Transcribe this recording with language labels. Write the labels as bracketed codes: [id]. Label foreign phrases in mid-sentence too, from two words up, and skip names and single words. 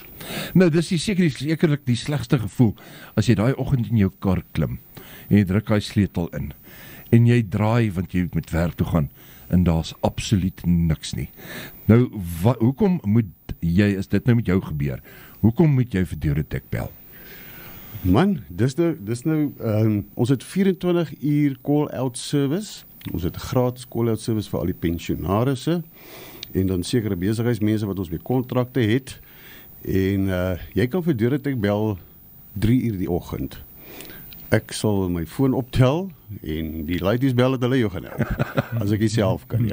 [af] Nou, dis sekerlik die slegste gevoel as jy daai oggend in jou kar klim en jy druk daai sleutel in en jy draai want jy moet werk toe gaan en daar's absoluut niks nie. Nou, hoekom moet jy, as dit nou met jou gebeur, hoekom moet jy vir Duratec bel? Man, dis nou ons het 24 uur [en] call-out service. [af] Ons het 'n gratis [en] call-out service [af] vir al die pensionarisse en dan sekere besigheidsmense wat ons met kontrakte het. En jy kan vir Duratec bel 3 uur die oggend. Ek sal my foon optel en die ladies bel dat hulle jou gaan help. As ek nie self kan nie.